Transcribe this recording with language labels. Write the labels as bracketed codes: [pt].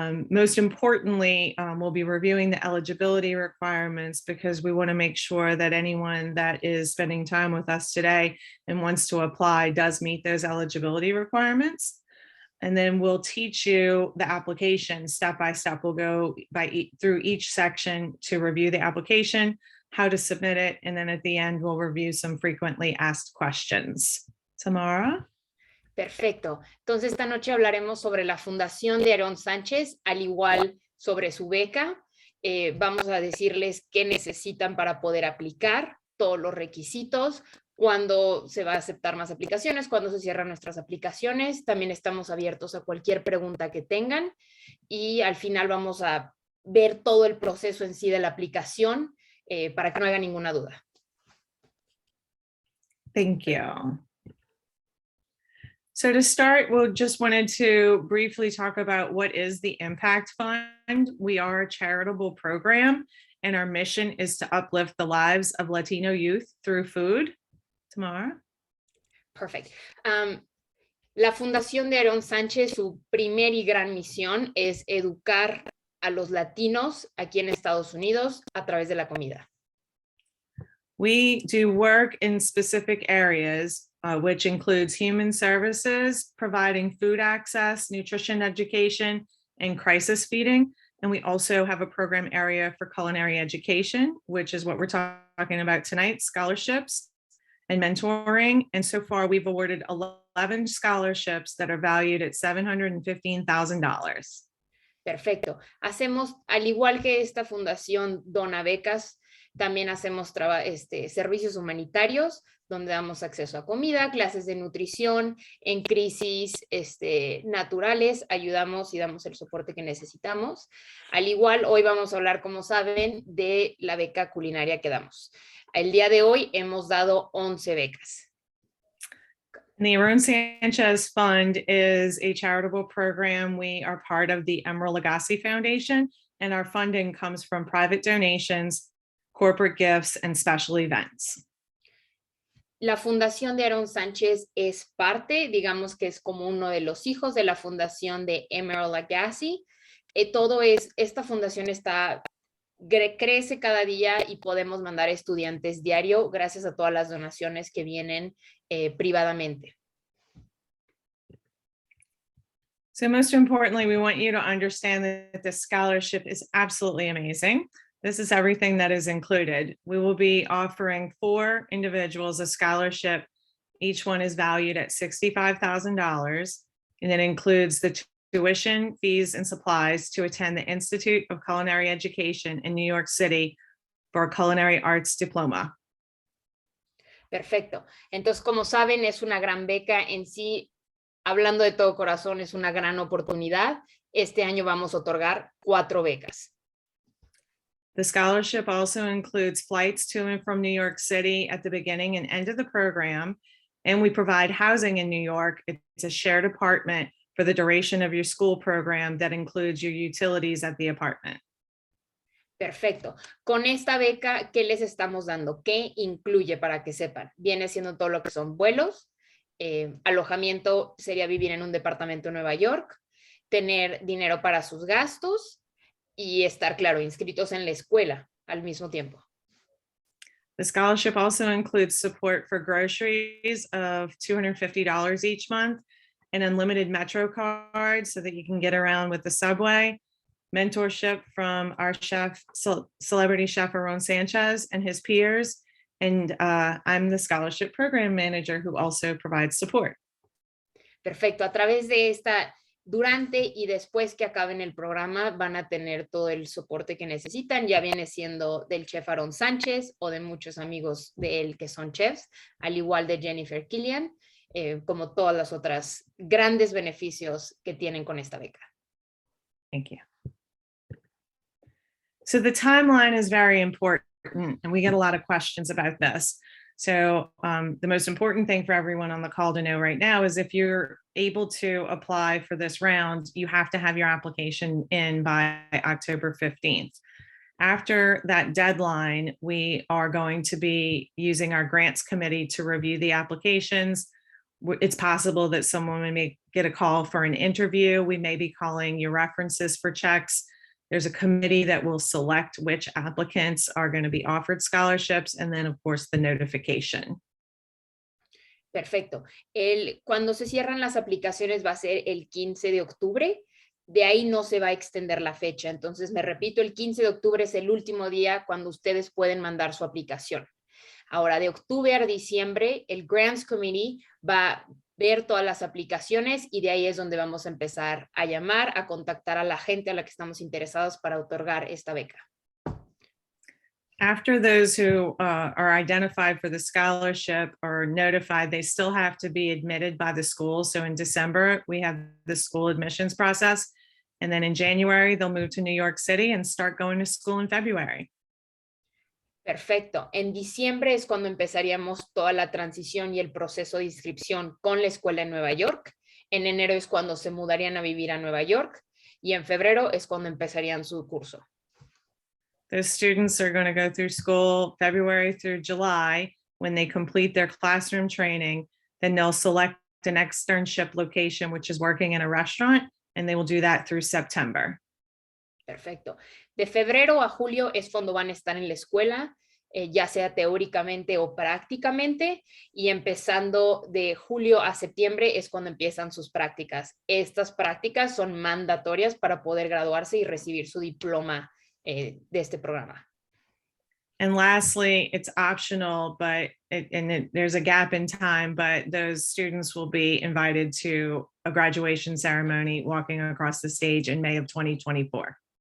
[en] Most importantly, we'll be reviewing the eligibility requirements because we want to make sure that anyone that is spending time with us today and wants to apply does meet those eligibility requirements. And then we'll teach you the application step by step. We'll go through each section to review the application, how to submit it, and then at the end we'll review some frequently asked questions. Tamara? [es] Perfecto. Entonces esta noche hablaremos sobre la fundación de Aarón Sánchez, al igual sobre su beca. Vamos a decirles qué necesitan para poder aplicar, todos los requisitos, cuándo se va a aceptar más aplicaciones, cuándo se cierran nuestras aplicaciones. También estamos abiertos a cualquier pregunta que tengan y al final vamos a ver todo el proceso en sí de la aplicación para que no haya ninguna duda. [en] Thank you. So to start, we just wanted to briefly talk about what is the Impact Fund. We are a charitable program, and our mission is to uplift the lives of Latino youth through food. Tamara? Perfect. [es] La Fundación de Aarón Sánchez, su primer y gran misión es educar a los latinos aquí en Estados Unidos a través de la comida. [en] We do work in specific areas, which includes human services, providing food access, nutrition education, and crisis feeding. And we also have a program area for culinary education, which is what we're talking about tonight, scholarships and mentoring. And so far, we've awarded 11 scholarships that are valued at $715,000. [es] Perfecto. Hacemos, al igual que esta fundación dona becas, también hacemos servicios humanitarios, donde damos acceso a comida, clases de nutrición, en crisis naturales, ayudamos y damos el soporte que necesitamos. Al igual, hoy vamos a hablar, como saben, de la beca culinaria que damos. El día de hoy hemos dado 11 becas. [en] The Aarón Sánchez Fund is a charitable program. We are part of the Emeril Lagasse Foundation, and our funding comes from private donations, corporate gifts, and special events. [es] La Fundación de Aarón Sánchez es parte, digamos que es como uno de los hijos de la fundación de Emeril Lagasse. Esta fundación crece cada día y podemos mandar estudiantes diario gracias a todas las donaciones que vienen privadamente. [en] So most importantly, we want you to understand that this scholarship is absolutely amazing. This is everything that is included. We will be offering 4 individuals a scholarship. Each one is valued at $65,000, and it includes the tuition, fees, and supplies to attend the Institute of Culinary Education in New York City for a culinary arts diploma. [es] Perfecto. Entonces, como saben, es una gran beca en sí. Hablando de todo corazón, es una gran oportunidad. Este año vamos a otorgar 4 becas. [en] The scholarship also includes flights to and from New York City at the beginning and end of the program, and we provide housing in New York. It's a shared apartment for the duration of your school program that includes your utilities at the apartment. [es] Perfecto. Con esta beca, ¿qué les estamos dando? ¿Qué incluye para que sepan? Viene siendo todo lo que son vuelos, alojamiento sería vivir en un departamento en Nueva York, tener dinero para sus gastos y estar, claro, inscritos en la escuela al mismo tiempo. [en] The scholarship also includes support for groceries of $250 each month, an unlimited Metro card so that you can get around with the subway, mentorship from our chef, celebrity chef Aarón Sánchez and his peers. And I'm the scholarship program manager who also provides support. [es] Perfecto. A través de esta, durante y después que acaben el programa, van a tener todo el soporte que necesitan. Ya viene siendo del chef Aarón Sánchez o de muchos amigos de él que son chefs, al igual de Jennifer Killian, como todas las otras grandes beneficios que tienen con esta beca. [en] Thank you. So the timeline is very important, and we get a lot of questions about this. So the most important thing for everyone on the call to know right now is if you're able to apply for this round, you have to have your application in by October 15th. After that deadline, we are going to be using our grants committee to review the applications. It's possible that someone may get a call for an interview. We may be calling your references for checks. There's a committee that will select which applicants are going to be offered scholarships, and then, of course, the notification. [es] Perfecto. Cuando se cierran las aplicaciones va a ser el 15 de octubre. De ahí no se va a extender la fecha. Entonces, me repito, el 15 de octubre es el último día cuando ustedes pueden mandar su aplicación. Ahora, de octubre a diciembre, el Grants Committee va a ver todas las aplicaciones y de ahí es donde vamos a empezar a llamar, a contactar a la gente a la que estamos interesados para otorgar esta beca. [en] After those who are identified for the scholarship are notified, they still have to be admitted by the school. So in December, we have the school admissions process. And then in January, they'll move to New York City and start going to school in February. [es] Perfecto. En diciembre es cuando empezaríamos toda la transición y el proceso de inscripción con la escuela en Nueva York. En enero es cuando se mudarían a vivir a Nueva York y en febrero es cuando empezarían su curso. [en] Those students are going to go through school February through July. When they complete their classroom training, then they'll select an externship location, which is working in a restaurant, and they will do that through September. [es] Perfecto. De febrero a julio es cuando van a estar en la escuela, ya sea teóricamente o prácticamente, y empezando de julio a septiembre es cuando empiezan sus prácticas. Estas prácticas son mandatorias para poder graduarse y recibir su diploma de este programa. [en] And lastly, it's optional, but there's a gap in time, but those students will be invited to a graduation ceremony walking across the stage in May of 2024.